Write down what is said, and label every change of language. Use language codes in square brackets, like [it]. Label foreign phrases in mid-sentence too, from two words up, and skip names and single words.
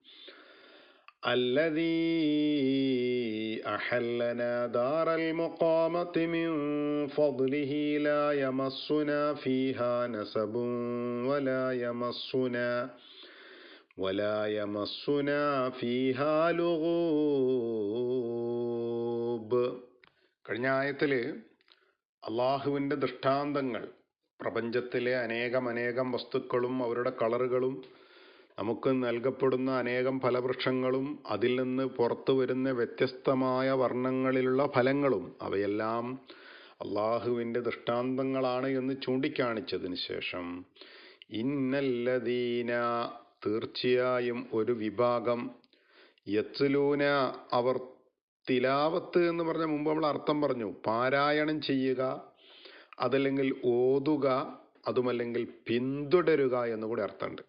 [ar] الذي أحلنا دار المقامة من فضله لا يمسنا فيها نسب ولا يمسنا فيها لغوب. [ml] കഴിഞ്ഞ ആയത്തിൽ അള്ളാഹുവിൻ്റെ ദൃഷ്ടാന്തങ്ങൾ, പ്രപഞ്ചത്തിലെ അനേകം വസ്തുക്കളും അവരുടെ കളറുകളും നമുക്ക് നൽകപ്പെടുന്ന അനേകം ഫലവൃക്ഷങ്ങളും അതിൽ നിന്ന് പുറത്തു വരുന്ന വ്യത്യസ്തമായ വർണ്ണങ്ങളിലുള്ള ഫലങ്ങളും അവയെല്ലാം അള്ളാഹുവിൻ്റെ ദൃഷ്ടാന്തങ്ങളാണ് എന്ന് ചൂണ്ടിക്കാണിച്ചതിന് ശേഷം ഇന്നല്ലദീന തീർച്ചയായും ഒരു വിഭാഗം യത്ലൂന അവർ തിലാവത്ത് എന്ന് പറഞ്ഞ മുമ്പ് നമ്മൾ അർത്ഥം പറഞ്ഞു, പാരായണം ചെയ്യുക, അതല്ലെങ്കിൽ ഓതുക, അതുമല്ലെങ്കിൽ പിന്തുടരുക എന്നുകൂടി അർത്ഥമുണ്ട്.